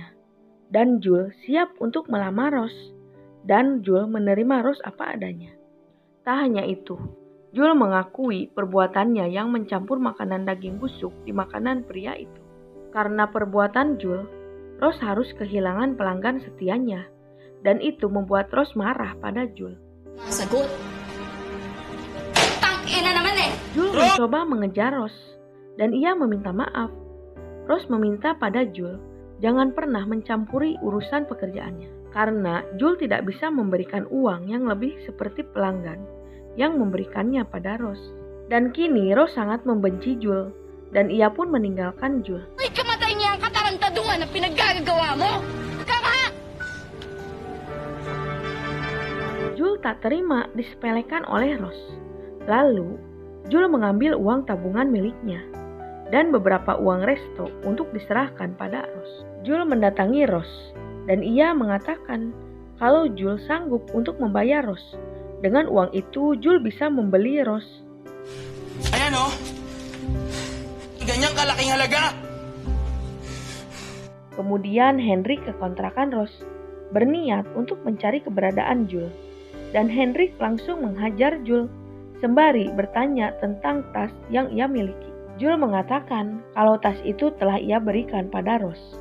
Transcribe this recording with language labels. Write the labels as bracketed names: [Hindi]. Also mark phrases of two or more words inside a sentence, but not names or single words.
[Indonesian] Dan Jul siap untuk melamar Rose. Dan Jul menerima Rose apa adanya. Tak hanya itu, Jul mengakui perbuatannya yang mencampur makanan daging busuk di makanan pria itu. Karena perbuatan Jul, Rose harus kehilangan pelanggan setianya. Dan itu membuat Rose marah pada Jul. [Filipino] Sagot. Tangina naman eh. [Indonesian] Jul mencoba mengejar Rose, dan ia meminta maaf. Rose meminta pada Jul jangan pernah mencampuri urusan pekerjaannya, karena Jul tidak bisa memberikan uang yang lebih seperti pelanggan yang memberikannya pada Rose. Dan kini Rose sangat membenci Jul, dan ia pun meninggalkan Jul. [Filipino] Uy, kamatay niya ang katarantaduhan na pinaggagawa mo. Kama! [Indonesian] Jul tak terima disepelekan oleh Rose. Lalu, Jul mengambil uang tabungan miliknya dan beberapa uang resto untuk diserahkan pada Rose. Jul mendatangi Rose dan ia mengatakan kalau Jul sanggup untuk membayar Rose. Dengan uang itu, Jul bisa membeli Rose. [Filipino] Ayan o. Ganyang kalaking halaga. [Indonesian] Kemudian Henrik ke kontrakan Rose, berniat untuk mencari keberadaan Jul. Dan Henrik langsung menghajar Jul, sembari bertanya tentang tas yang ia miliki. Jul mengatakan kalau tas itu telah ia berikan pada Rose.